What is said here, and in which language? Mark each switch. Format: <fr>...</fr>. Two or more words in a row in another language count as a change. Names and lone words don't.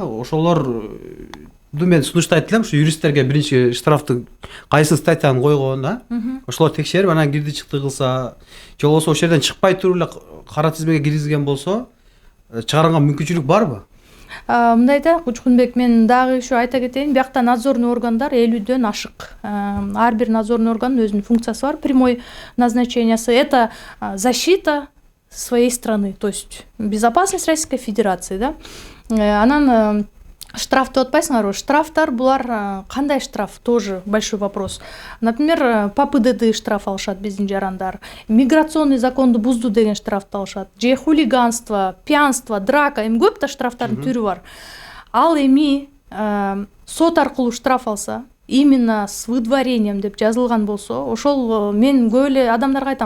<ky>Ошолорду мен сунуштайт элем, ушу юристтерге биринчи штрафты кайсы статьяны койгон, ошолор текшерип анан кирди чыкты кылса, же болбосо ошол жерден чыкпай туруп эле кара тизмеге киргизген болсо, чыгарганга мүмкүнчүлүк барбы? Мындай да, Кучкунбек, мен дагы еще айта кетейин, биякта надзорный органдар 50дөн ашык. Ар бир надзорный органдын өзүнүн функциясы бар, прямой назначениясы.</ky> <ru>Это защита своей страны, то есть безопасность Российской Федерации, да.</ru> <ky>Анан штрафты отпайсыңарбы? Штрафтар булар кандай штраф?</ky> <ru>Тоже большой вопрос. Например, по ПДД штраф</ru> <ky>алышат биздин жарандар. Миграционный законду бузду деген штрафты алышат. Же</ky> <ru>хулиганство, пьянство, драка,</ru> <ky>эми көп да штрафтардын түрү бар. Ал эми сот аркылуу штраф алса,</ky> <ru>именно с выдворением</ru> <ky>деп жазылган болсо, ошол мен көп эле адамдарга айтам.</ky>